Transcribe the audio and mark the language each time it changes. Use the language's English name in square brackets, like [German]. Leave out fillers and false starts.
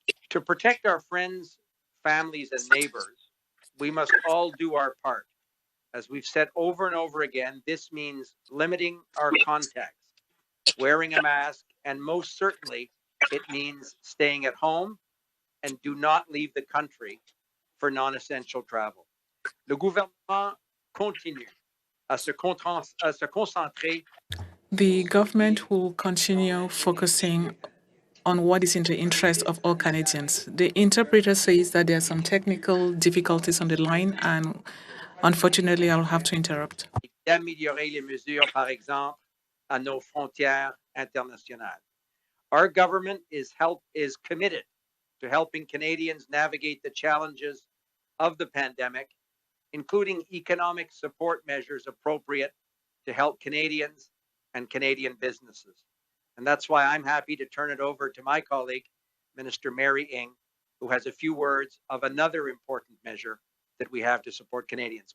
[English] To protect our friends, families, and neighbors, we must all do our part. As we've said over and over again, this means limiting our contacts, wearing a mask, and most certainly it means staying at home and do not leave the country for non-essential travel. [French] Le gouvernement continue à se concentrer. [English] The government will continue focusing on what is in the interest of all Canadians. The interpreter says that there are some technical difficulties on the line, and unfortunately, I'll have to interrupt. [French] D'améliorer les mesures, par exemple, à nos frontières internationales. [English] Our government is committed to helping Canadians navigate the challenges of the pandemic, including economic support measures appropriate to help Canadians and Canadian businesses. And that's why I'm happy to turn it over to my colleague, Minister Mary Ng, who has a few words of another important measure that we have to support Canadians.